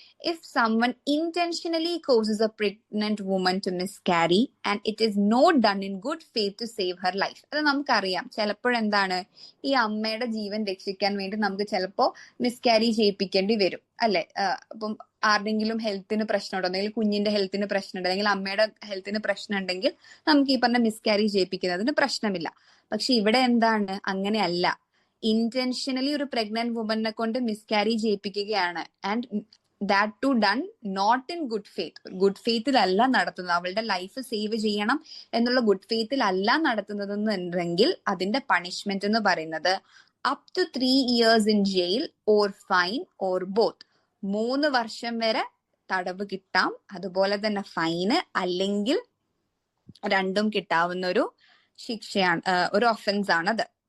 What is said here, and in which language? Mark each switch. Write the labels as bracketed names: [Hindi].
[English] If someone intentionally causes a pregnant woman to miscarry and it is not done in good faith to save her life. [Malayalam] അത് നമുക്കറിയാം. ചിലപ്പോഴെന്താണ്, ഈ അമ്മയുടെ ജീവൻ രക്ഷിക്കാൻ വേണ്ടി നമുക്ക് ചിലപ്പോ മിസ്കാരി ചെയ്യിപ്പിക്കേണ്ടി വരും, അല്ലെ? അപ്പം ആരുടെങ്കിലും ഹെൽത്തിന് പ്രശ്നമുണ്ടോ, അല്ലെങ്കിൽ കുഞ്ഞിന്റെ ഹെൽത്തിന് പ്രശ്നമുണ്ടോ, അല്ലെങ്കിൽ അമ്മയുടെ ഹെൽത്തിന് പ്രശ്നം ഉണ്ടെങ്കിൽ നമുക്ക് ഈ പറഞ്ഞ മിസ്കാരി ചെയ്യിപ്പിക്കുന്നതിന് പ്രശ്നമില്ല. പക്ഷെ ഇവിടെ എന്താണ്? അങ്ങനെയല്ല. ഇന്റൻഷനലി ഒരു പ്രഗ്നന്റ് വുമനെ കൊണ്ട് മിസ്കാരി ചെയ്യിപ്പിക്കുകയാണ്. [English] And that to done not in good faith. [Malayalam] Good ഫെയ്ത്തിലല്ല നടത്തുന്നത്. അവളുടെ ലൈഫ് സേവ് ചെയ്യണം എന്നുള്ള ഗുഡ് ഫെയ്ത്തിലല്ല നടത്തുന്നതെന്നുണ്ടെങ്കിൽ അതിന്റെ പണിഷ്മെന്റ് എന്ന് പറയുന്നത് [English] up to 3 years in jail or fine or both. [Malayalam] 3 വർഷം വരെ തടവ് കിട്ടാം, അതുപോലെ തന്നെ ഫൈന്, അല്ലെങ്കിൽ രണ്ടും കിട്ടാവുന്ന ഒരു ശിക്ഷയാണ്, ഒരു ഒഫൻസ് ആണത്.